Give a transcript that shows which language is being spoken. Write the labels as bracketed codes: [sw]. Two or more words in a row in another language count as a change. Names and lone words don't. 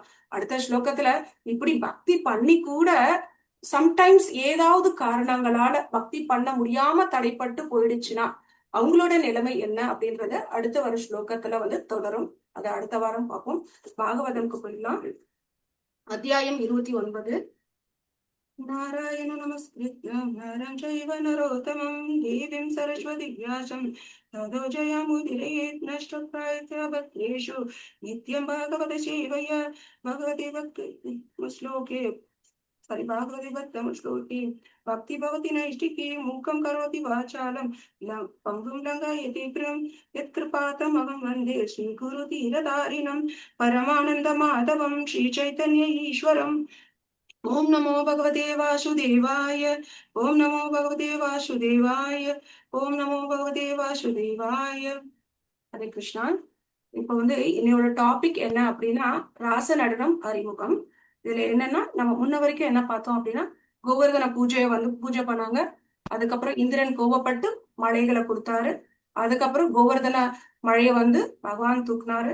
[ta] அடுத்த ஸ்லோகத்துல இப்படி பக்தி பண்ணி கூட சம்டைம்ஸ் ஏதாவது காரணங்களால பக்தி பண்ண முடியாம தடைப்பட்டு போயிடுச்சுன்னா அவங்களோட நிலைமை என்ன அப்படின்றத அடுத்த வர ஸ்லோகத்துல வந்து தொடரும். அதை அடுத்த வாரம் பார்ப்போம். பாகவதம்க்கு போயிடலாம். அத்தியாயம் 29. [sa] नारायण नमस्कृत्यं नरं चैव नरोत्तमं देवीं सरस्वतीं व्यासं ततो जयमुदीरयेत् नष्टप्रायस्य भद्रेषु नित्यं भागवत सेवया भगवति भक्ति श्लोके भागवति भक्तम श्लोके भक्ति भवति नैष्टिकी मूकं करोति वाचालं पङ्गुं लङ्घयति गिरिं यत्कृपातमहं वन्दे श्रीगुरुतीरधारिणं परमानन्दमाधवं श्रीचैतन्य ईश्वरम्। ओम नमो भगवते वासुदेवाय। ओम नमो भगवते वासुदेवाय। ओम नमो भगवते वासुदेवाय। [ta] ஹரே கிருஷ்ணா. இப்போ என்னோட டாபிக் என்ன அப்படின்னா ராச நடனம் அறிமுகம். இதுல என்னன்னா நம்ம முன்ன வரைக்கும் என்ன பார்த்தோம் அப்படின்னா கோவர்தன பூஜையை பூஜை பண்ணாங்க. அதுக்கப்புறம் இந்திரன் கோபப்பட்டு மழைகளை கொடுத்தாரு. அதுக்கப்புறம் கோவர்தன மழையை பகவான் தூக்குனாரு.